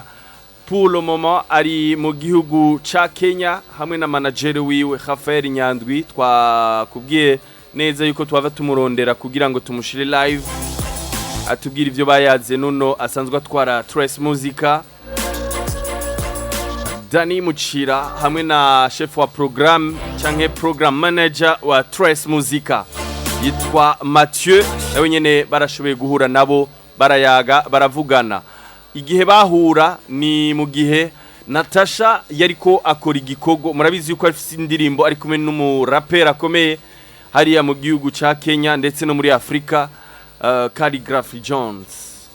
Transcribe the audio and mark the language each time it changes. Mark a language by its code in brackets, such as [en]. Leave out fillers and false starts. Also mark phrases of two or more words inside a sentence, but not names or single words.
[fr] Pour le moment [rn] ari mu gihugu ca Kenya hamwe na manager wiwe Rafael Nyandwi. Twakubwiye neza yuko twava tumurondera kugira ngo tumushire live atubwira ivyo bayaze nuno asanzwe atwara Trust Music. Dani Muchira hamwe na chef wa program canke [en] program manager [rn] wa Trust Music yitwa Mathieu, nawe nyene barashoboye guhura nabo barayaga baravugana. Igihe bahura ni mu gihe Natasha yariko akora igikorwa, murabizi yuko afite indirimbo ari kumwe n'umurapper akomeye hariya mu gihugu ca Kenya ndetse no muri Afrika, Calligraphy Jones.